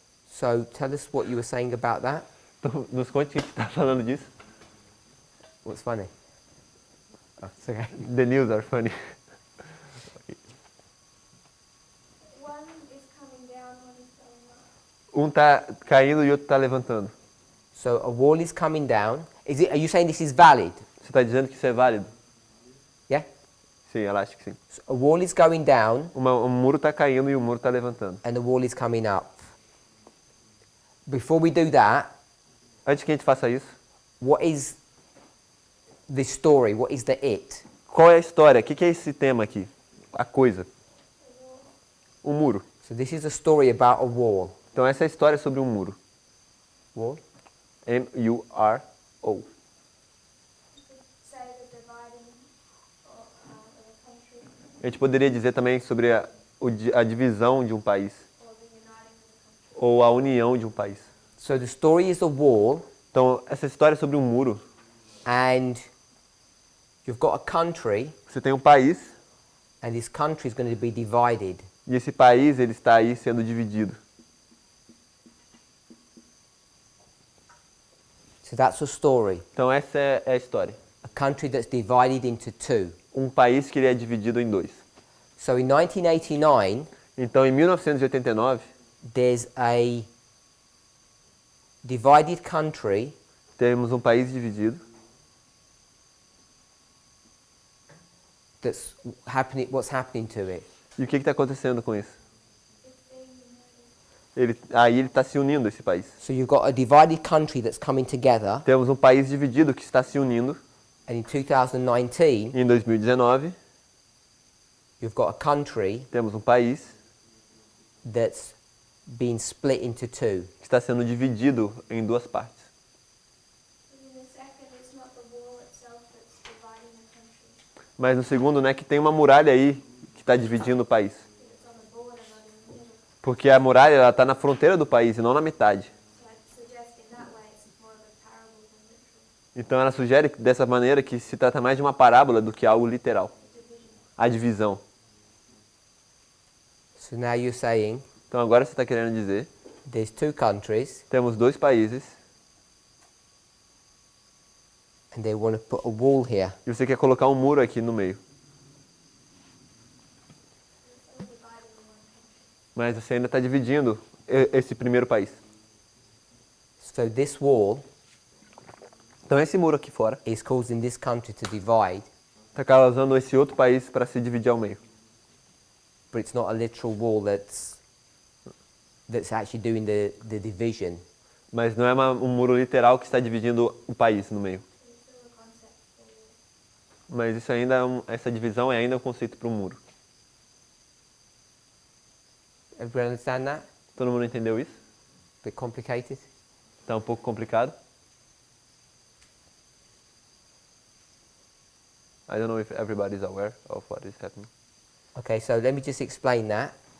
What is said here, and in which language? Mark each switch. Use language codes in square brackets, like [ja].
[en] So tell us what you were saying about that. [pt] Então nos conte o que você está falando disso. [en] What's funny? Oh, it's okay. The news are funny. One is coming down, one is going up. [pt] Um tá caindo e o outro está levantando. [en] So a wall is coming down. Are you saying this is valid? [pt] Você está dizendo que isso é válido? [en] Yeah? [pt] Sim, ela acha que sim. [en] So a wall is going down [pt] Um muro está caindo e o muro está levantando. [en] and the wall is coming up. Before we do that, [pt] Antes que a gente faça isso, [en] what is the story? What is the it? [pt] qual é a história? O que é esse tema aqui? A coisa. O muro. [en] So this is a story about a wall. [pt] Então essa é a história sobre um muro. [en] Wall? [pt] M-U-R-O. [en] You could say the dividing of a country [pt] A gente poderia dizer também sobre a divisão de um país. [en] or the uniting of a country. [pt] Ou a união de um país. [en] So the story is a wall, [pt] Então essa história é sobre um muro. [en] and you've got a country, [pt] Você tem um país [en] and this country is going to be divided. [pt] e esse país ele está aí sendo dividido. [en] So that's a story. [pt] Então essa é a história. [en] A country that's divided into two. [pt] Um país que ele é dividido em dois. [en] So in 1989, [pt] Então em 1989 [en] there's a divided country [pt] temos um país dividido [en] that's happening. What's happening to it? [pt] e o que está acontecendo com isso? [en] It's being united. [pt] Aí ele está se unindo esse país. [en] So you've got a divided country that's coming together, [pt] Temos um país dividido que está se unindo. [en] and in 2019, [pt] Em 2019 [en] you've got a country [pt] temos um país [en] that's been split into two. [pt] que está sendo dividido em duas partes. [en] But in the second, it's not the wall itself that's dividing the country. [pt] Mas no segundo, né, que tem uma muralha aí que está dividindo o país. [en] It's on the border, not in the middle. [pt] Porque a muralha está na fronteira do país e não na metade. [en] So I'd suggest in that way it's more of a parable than literal. [pt] Então ela sugere dessa maneira que se trata mais de uma parábola do que algo literal. A divisão. [en] So now you're saying [pt] Então agora você está querendo dizer, [en] there's two countries, [pt] temos dois países [en] and they want to put a wall here. [pt] e você quer colocar um muro aqui no meio. [en] It's all divided in one country. [pt] Mas você ainda está dividindo esse primeiro país. [en] So this wall [pt] Então esse muro aqui fora [en] is causing this country to divide, [pt] está causando esse outro país para se dividir ao meio. [en] but it's not a literal wall that's actually doing the division. [pt] Mas não é um muro literal que está dividindo o país no meio. [en] It's still a concept for wall. [pt] Mas isso ainda essa divisão é ainda um conceito para o muro. [en] Everyone understand that? [pt] Todo mundo entendeu isso? [en] Bit complicated? [pt] Está um pouco complicado. [en] I don't know if everybody is aware of what is happening. Okay, so let me just explain that.